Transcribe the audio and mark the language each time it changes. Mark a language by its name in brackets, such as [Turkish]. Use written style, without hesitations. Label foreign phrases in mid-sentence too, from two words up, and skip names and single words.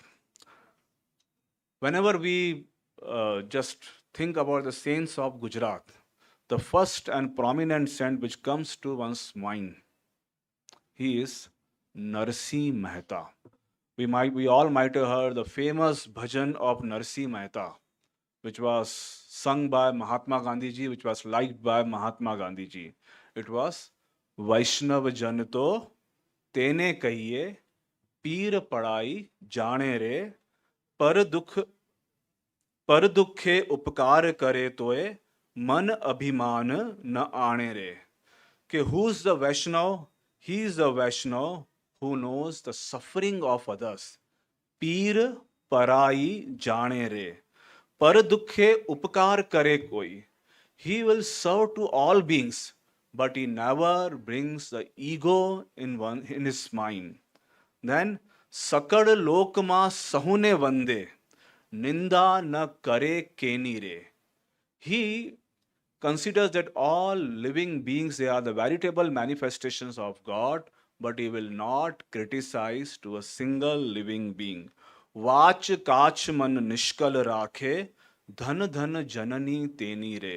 [English] Whenever we just think about the saints of Gujarat, the first and prominent saint which comes to one's mind, he is Narsi Mehta. We all might have heard the famous bhajan of Narsi Mehta, which was sung by Mahatma Gandhi ji, which was liked by Mahatma Gandhi ji. It was [Gujarati] વૈષ્ણવ જન તો તેને કહીએ પીડ પરાઈ જાણે રે પર દુઃખે ઉપકાર કરે તોયે મન અભિમાન ન આણે રે. [English] Ke who's the Vaishnav? He is the Vaishnav who knows the suffering of others. [Gujarati] પીડ પરાઈ જાણે રે. પર દુઃખે ઉપકાર કરે કોઈ. [English] He will serve to all beings, but he never brings the ego in his mind. [Gujarati] Then સકળ લોકમાં સહુને વંદે, નિંદા ન કરે કેની રે. [English] He considers that all living beings, they are the veritable manifestations of God, but he will not criticize to a single living being. [Gujarati] વાચ કાછ મન નિશ્ચળ રાખે, ધન ધન જનની તેની રે.